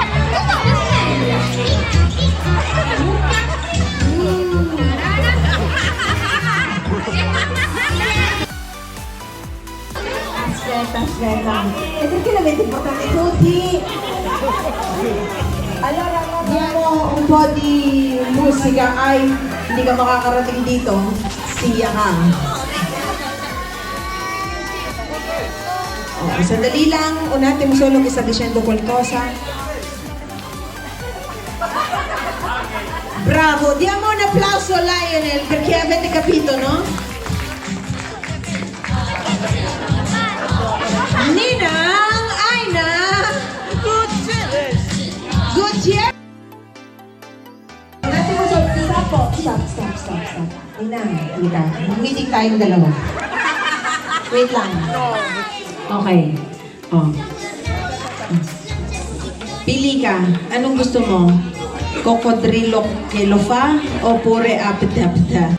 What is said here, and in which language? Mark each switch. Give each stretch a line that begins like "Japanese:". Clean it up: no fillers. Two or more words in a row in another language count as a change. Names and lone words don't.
Italian: Aspetta. E perché l'avete portati tutti? Allora, abbiamo un po' di musica.
Filipino: Ay, hindi ka makakarating dito. Siya ka. Oh, sandali lang.
Italian: Un attimo solo che sta dicendo qualcosa. Bravo, diamo un applauso a Lionel perché avete capito, no?
Filipino: Ninang Aina Gutierrez.
Italian: Un attimo solo, stop.
Filipino: Ninang, meeting tayong dalawa. Wait lang. Okay. Oh. Pili ka. Anong gusto mo? Cocodrilo kelofa o pure apita?